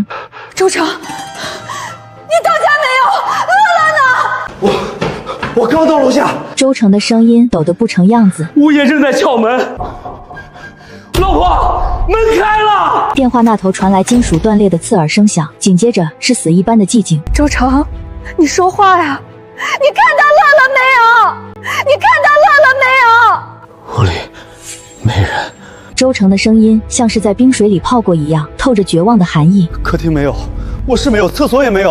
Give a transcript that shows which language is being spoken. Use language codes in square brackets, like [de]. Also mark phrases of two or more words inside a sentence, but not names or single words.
[zh] 周成，你到家沒有？樂樂呢？我剛到樓下。周成的聲音抖得不成樣子。物業正在撬門。老婆，門開了！電話那頭傳來金屬斷裂的刺耳聲響，緊接着是死一般的寂靜。周成，你說話呀！你看到樂樂沒有？你看到乐乐没有？屋里没人。周成的声音像是在冰水里泡过一样，透着绝望的寒意。客厅没有，卧室没有，厕所也没有。